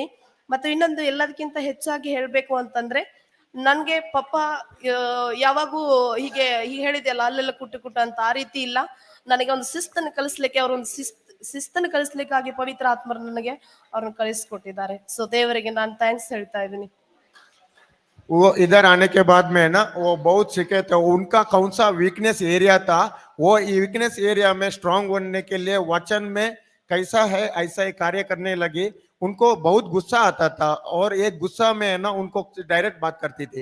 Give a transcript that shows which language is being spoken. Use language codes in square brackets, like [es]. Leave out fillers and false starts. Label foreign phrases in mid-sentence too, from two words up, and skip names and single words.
[kn] ಮತ್ತು ಇನ್ನೊಂದು, ಎಲ್ಲದಕ್ಕಿಂತ ಹೆಚ್ಚಾಗಿ ಹೇಳ್ಬೇಕು ಅಂತಂದ್ರೆ, ನನ್ಗೆ ಪಪ್ಪ ಯಾವಾಗೂ ಹೀಗೆ ಹೇಳಿದೆಯಲ್ಲ ಅಲ್ಲೆಲ್ಲ ಕುಟ್ಟು ಅಂತ, ಆ ರೀತಿ ಇಲ್ಲ. ನನಗೆ ಒಂದು ಶಿಸ್ತನ್ನು ಕಲಿಸ್ಲಿಕ್ಕೆ ಅವರೊಂದು ಶಿಸ್ತನ್ನು ಕಲಿಸ್ಲಿಕ್ಕಾಗಿ ಪವಿತ್ರ ಆತ್ಮರು ನನಗೆ ಅವ್ರನ್ನ ಕಳಿಸ್ಕೊಟ್ಟಿದ್ದಾರೆ. ಸೊ ದೇವರಿಗೆ ನಾನು ಥ್ಯಾಂಕ್ಸ್ ಹೇಳ್ತಾ ಇದ್ದೀನಿ. [hi] वो इधर आने के बाद में ना वो बहुत सीखे थे। उनका कौन सा [en] weakness area [hi] था, वो [en] weakness area [hi] में स्ट्रांग बनने के लिए वचन में कैसा है ऐसा ही कार्य करने लगी। उनको बहुत गुस्सा आता था और एक गुस्सा में है ना उनको डायरेक्ट बात करती थी।